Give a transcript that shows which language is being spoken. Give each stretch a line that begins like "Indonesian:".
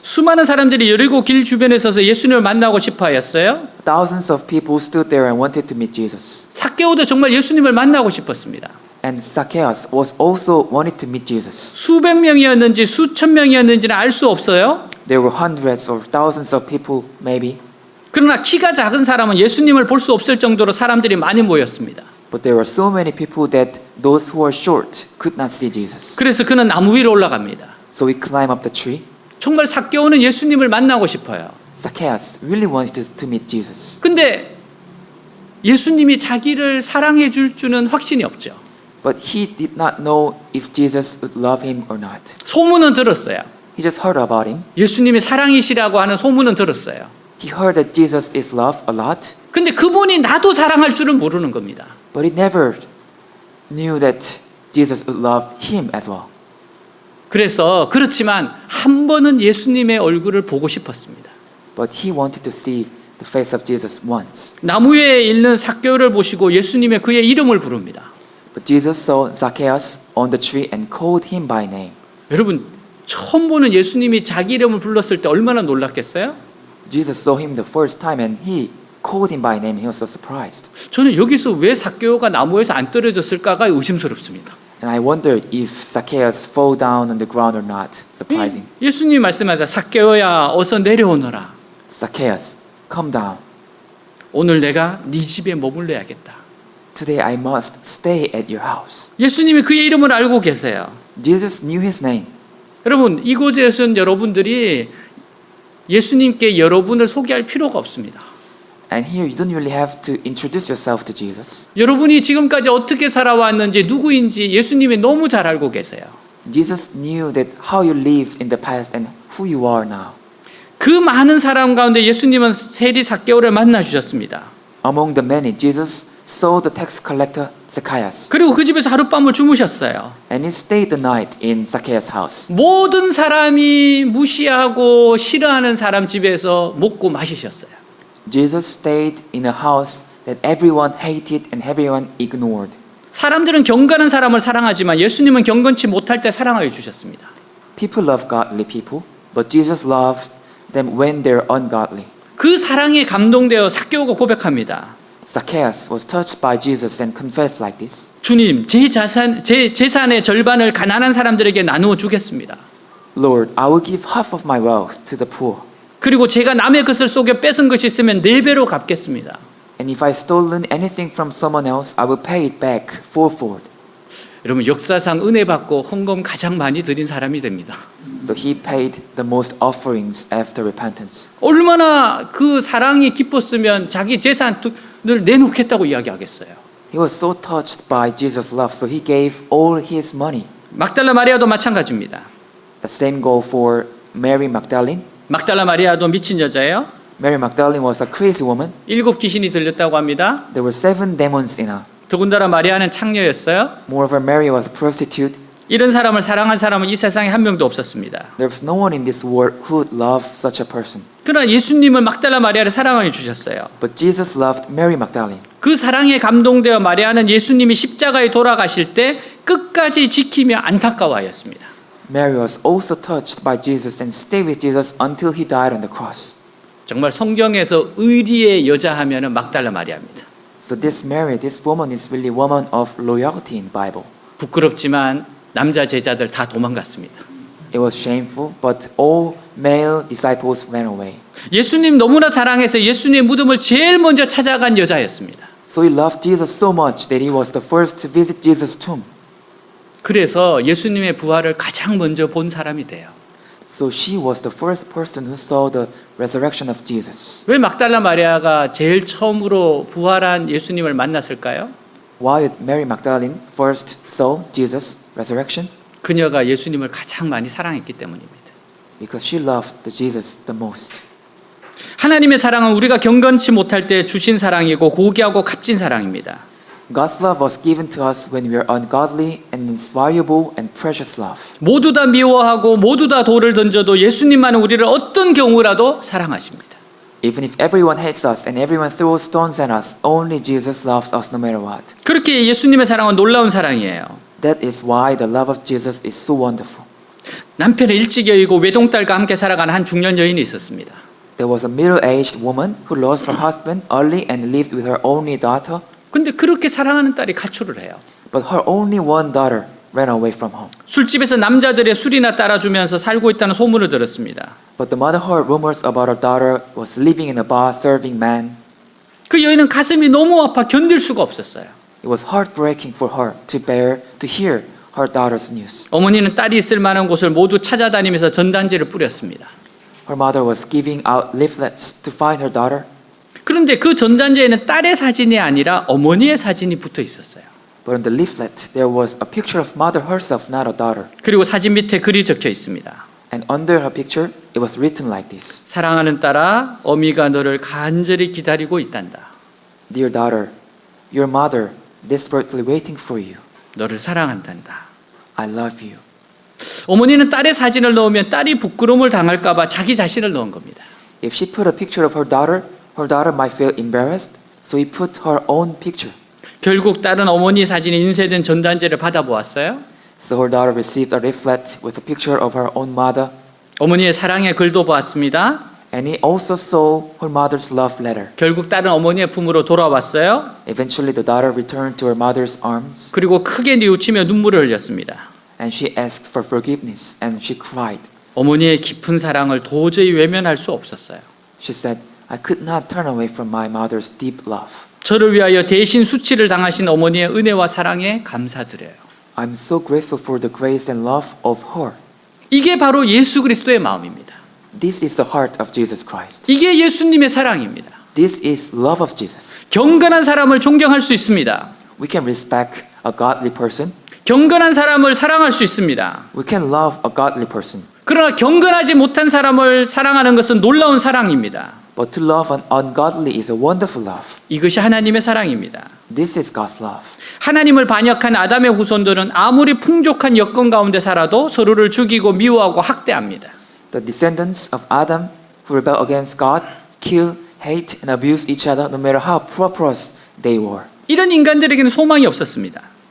Korean: 수많은 사람들이 여리고 길 주변에 서서 예수님을 만나고 싶어 하였어요.
English: Thousands of people stood there and wanted to meet Jesus.
Korean: 삭개오도 정말 예수님을 만나고 싶었습니다.
English: And Zacchaeus was also wanted to meet Jesus.
Korean: 수백 명이었는지 수천 명이었는지는 알 수 없어요.
English: There were hundreds or thousands of people, maybe,
Korean: 그러나 키가 작은 사람은 예수님을 볼 수 없을 정도로 사람들이 많이 모였습니다.
English: but there were so many people that those who were short could not see Jesus.
Korean: 그래서 그는 나무 위로 올라갑니다.
English: So he climbed up the tree.
Korean: 정말 삭개오는 예수님을 만나고 싶어요.
English: Zacchaeus really wanted to meet Jesus.
Korean: 근데 예수님이 자기를 사랑해 줄 줄은 확신이 없죠.
English: But he did not know if Jesus would love him or not.
Korean: 소문은 들었어요.
English: He just heard about him.
Korean: 예수님이 사랑이시라고 하는 소문은 들었어요.
English: He heard that Jesus is loved a lot,
Korean: 근데 그분이 나도 사랑할 줄은 모르는 겁니다.
English: but he never knew that Jesus would love him as well.
Korean: 그래서 그렇지만 한 번은 예수님의 얼굴을 보고 싶었습니다.
English: But he wanted to see the face of Jesus once.
Korean: 나무 위에 있는 삭개오를 보시고 예수님의 그의 이름을 부릅니다.
English: But Jesus saw Zacchaeus on the tree and called him by name.
Korean: 여러분 처음 보는 예수님이 자기 이름을 불렀을 때 얼마나 놀랐겠어요?
English: Jesus saw him the first time and he called him by name. He was so surprised.
Korean: 저는 여기서 왜 삭개오가 나무에서 안 떨어졌을까가 의심스럽습니다.
English: And I wondered if Zacchaeus fell down on the ground or not. Surprising.
Korean: 예수님이 말씀하자 삭개오야 어서 내려오너라.
English: Zacchaeus, come down.
Korean: 오늘 내가 네 집에 머물러야겠다.
English: Today I must stay at your house.
Korean: 예수님이 그의 이름을 알고 계세요.
English: Jesus knew his name.
Korean: 여러분 이곳에서는 여러분들이 예수님께 여러분을 소개할 필요가 없습니다.
English: And here you don't really have to introduce yourself to Jesus.
Korean: 여러분이 지금까지 어떻게 살아왔는지 누구인지 예수님이 너무 잘 알고 계세요.
English: Jesus knew that how you lived in the past and who you are now.
Korean: 그 많은 사람 가운데 예수님은 세리 삭개오를 만나 주셨습니다.
English: Among the many, Jesus saw the tax collector Zacchaeus,
Korean: 그리고 그 집에서 하룻밤을 주무셨어요.
English: and he stayed the night in Zacchaeus' house.
Korean: 모든 사람이 무시하고 싫어하는 사람 집에서 먹고 마시셨어요.
English: Jesus stayed in a house that everyone hated and everyone ignored.
Korean: 사람들은 경건한 사람을 사랑하지만 예수님은 경건치 못할 때 사랑하여 주셨습니다.
English: People love godly people, but Jesus loved them when they're ungodly.
Korean: 그 사랑에 감동되어 삭개오가 고백합니다.
English: Zacchaeus was touched by Jesus and confessed like this.
Korean: 주님, 제 재산의 절반을 가난한 사람들에게 나누어 주겠습니다.
English: Lord, I will give half of my wealth to the poor.
Korean: 그리고 제가 남의 것을 속여 뺏은 것이 있으면 4배로 갚겠습니다.
English: And if I stolen anything from someone else, I will pay it back fourfold.
Korean: 여러분 역사상 은혜 받고 헌금 가장 많이 드린 사람이 됩니다.
English: So he paid the most offerings after repentance.
Korean: 얼마나 그 사랑이 깊었으면 자기 재산을 내놓겠다고 이야기하겠어요.
English: He was so touched by Jesus' love, so he gave all his money.
Korean: 막달라 마리아도 마찬가지입니다.
English: The same goal for Mary Magdalene.
Korean: 막달라 마리아도 미친 여자예요.
English: Mary Magdalene was a crazy woman.
Korean: 7 귀신이 들렸다고 합니다.
English: There were 7 demons in her.
Korean: 더군다나 마리아는 창녀였어요.
English: Moreover, Mary was a prostitute.
Korean: 이런 사람을 사랑한 사람은 이 세상에 한 명도 없었습니다.
English: There was no one in this world who would love such a person.
Korean: 그러나 예수님은 막달라 마리아를 사랑해 주셨어요.
English: But Jesus loved Mary Magdalene.
Korean: 그 사랑에 감동되어 마리아는 예수님이 십자가에 돌아가실 때 끝까지 지키며 안타까워하였습니다.
English: Mary was also touched by Jesus and stayed with Jesus until he died on the cross.
Korean: 정말 성경에서 의리의 여자 하면은 막달라 마리아입니다.
English: So this Mary, this woman is really woman of loyalty in Bible.
Korean: 부끄럽지만 남자 제자들 다 도망갔습니다.
English: It was shameful, but all male disciples ran away.
Korean: 예수님 너무나 사랑해서 예수님의 무덤을 제일 먼저 찾아간 여자였습니다.
English: So he loved Jesus so much that he was the first to visit Jesus' tomb.
Korean: 그래서 예수님의 부활을 가장 먼저 본 사람이 돼요.
English: So she was the first person who saw the resurrection of Jesus.
Korean: 왜 막달라 마리아가 제일 처음으로 부활한 예수님을 만났을까요?
English: Why did Mary Magdalene first saw Jesus' resurrection?
Korean: 그녀가 예수님을 가장 많이 사랑했기 때문입니다.
English: Because she loved the Jesus the most.
Korean: 하나님의 사랑은 우리가 경건치 못할 때 주신 사랑이고 고귀하고 값진 사랑입니다.
English: God's love was given to us when we are ungodly and it's valuable and precious love.
Korean: 모두 다 미워하고 모두 다 돌을 던져도 예수님만은 우리를 어떤 경우라도 사랑하십니다.
English: Even if everyone hates us and everyone throws stones at us, only Jesus loves us no matter what.
Korean: 그렇게 예수님의 사랑은 놀라운 사랑이에요.
English: That is why the love of Jesus is so wonderful.
Korean: 남편을 일찍 여의고 외동딸과 함께 살아가는 한 중년 여인이 있었습니다.
English: There was a middle-aged woman who lost her husband early and lived with her only daughter.
Korean: 근데 그렇게 사랑하는 딸이 가출을 해요.
English: But her only one daughter ran away from home.
Korean: 술집에서 남자들의 술이나 따라주면서 살고 있다는 소문을 들었습니다.
English: But the mother heard rumors about her daughter was living in a bar serving men.
Korean: 그 여인은 가슴이 너무 아파 견딜 수가 없었어요.
English: It was heartbreaking for her to hear her daughter's news.
Korean: 어머니는 딸이 있을 만한 곳을 모두 찾아다니면서 전단지를 뿌렸습니다.
English: Her mother was giving out leaflets to find her daughter.
Korean: 그런데 그 전단지에는 딸의 사진이 아니라 어머니의 사진이 붙어 있었어요.
English: But on the leaflet there was a picture of mother herself, not a daughter.
Korean: 그리고 사진 밑에 글이 적혀 있습니다.
English: And under her picture it was written like this.
Korean: 사랑하는 딸아, 어미가 너를 간절히 기다리고 있단다.
English: Dear daughter, your mother desperately waiting for you.
Korean: 너를 사랑한단다.
English: I love you.
Korean: 어머니는 딸의 사진을 넣으면 딸이 부끄러움을 당할까 봐 자기 자신을 넣은 겁니다.
English: If she put a picture of her daughter might feel embarrassed, so he put her own picture.
Korean: 결국 딸은 어머니 사진이 인쇄된 전단지를 받아보았어요.
English: So her daughter received a leaflet with a picture of her own mother,
Korean: 어머니의 사랑의 글도 보았습니다.
English: and he also saw her mother's love letter.
Korean: 결국 딸은 어머니의 품으로 돌아왔어요.
English: Eventually the daughter returned to her mother's arms,
Korean: 그리고 크게 뉘우치며 눈물을 흘렸습니다.
English: and she asked for forgiveness, and she cried.
Korean: 어머니의 깊은 사랑을 도저히 외면할 수 없었어요.
English: She said, I could not turn away from my mother's deep love.
Korean: 저를 위하여 대신 수치를 당하신 어머니의 은혜와 사랑에 감사드려요.
English: I'm so grateful for the grace and love of her.
Korean: 이게 바로 예수 그리스도의 마음입니다.
English: This is the heart of Jesus Christ.
Korean: 이게 예수님의 사랑입니다.
English: This is love of Jesus.
Korean: 경건한 사람을 존경할 수 있습니다.
English: We can respect a godly person.
Korean: 경건한 사람을 사랑할 수 있습니다.
English: We can love a godly person.
Korean: 그러나 경건하지 못한 사람을 사랑하는 것은 놀라운 사랑입니다.
English: But to love an ungodly is a wonderful love.
Korean: 이것이 하나님의 사랑입니다.
English: This is God's love.
Korean: 하나님을 반역한 아담의 후손들은 아무리 풍족한 여건 가운데 살아도 서로를 죽이고 미워하고 학대합니다.
English: The descendants of Adam who rebel against God kill, hate, and abuse each other no matter how prosperous they were.
Korean: 이런 인간들에게는 소망이 없었습니다.